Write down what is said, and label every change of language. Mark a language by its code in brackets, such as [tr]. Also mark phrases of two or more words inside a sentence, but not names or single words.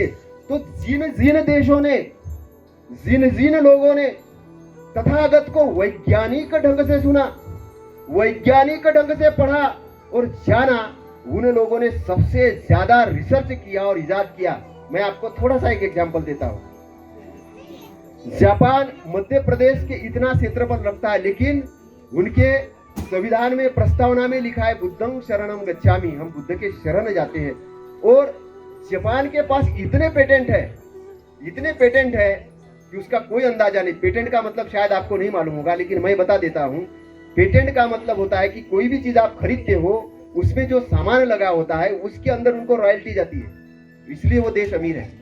[hi] तो जिन जिन देशों ने, जिन जिन लोगों ने तथागत को वैज्ञानिक ढंग से सुना, वैज्ञानिक ढंग से पढ़ा और जाना, उन लोगों ने सबसे ज्यादा रिसर्च किया और इजाद किया। मैं आपको थोड़ा सा एक एग्जांपल देता हूं। जापान मध्य प्रदेश के इतना क्षेत्रफल रखता है, लेकिन उनके संविधान में प्रस्तावना में लिखा है [pi] बुद्धं शरणं गच्छामि, [hi] हम बुद्ध के शरण जाते हैं। और जापान के पास इतने पेटेंट है, इतने पेटेंट है कि उसका कोई अंदाजा नहीं। पेटेंट का मतलब शायद आपको नहीं मालूम होगा, लेकिन मैं बता देता हूं। पेटेंट का मतलब होता है कि कोई भी चीज आप खरीदते हो, उसमें जो सामान लगा होता है उसके अंदर उनको रॉयल्टी जाती है, इसलिए वो देश अमीर है।